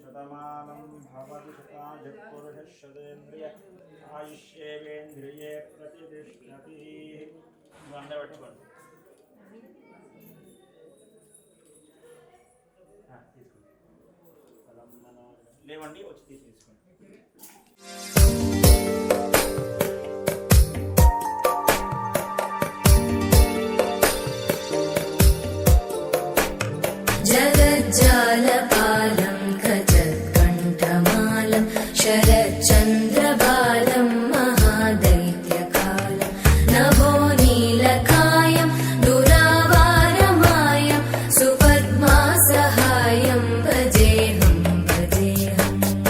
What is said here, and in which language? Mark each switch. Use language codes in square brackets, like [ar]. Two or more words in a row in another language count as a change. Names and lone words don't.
[sa] శతమానం భవతి శతాయు పురుషः శతేంద్రియ ఆయుష్యేవేంద్రియే ప్రతిష్ఠతి. [te] అందరూ పట్టుకోండి. లేవండి, వచ్చి తీసుకోండి. [sa] जगज्जालपालं खचत्कण्ठमालं शरच्चन्द्रबालं महादैत्यकालं नभोनीलकायं दुरावारमायं सुपद्मासहायं भजेऽहं भजेऽहम्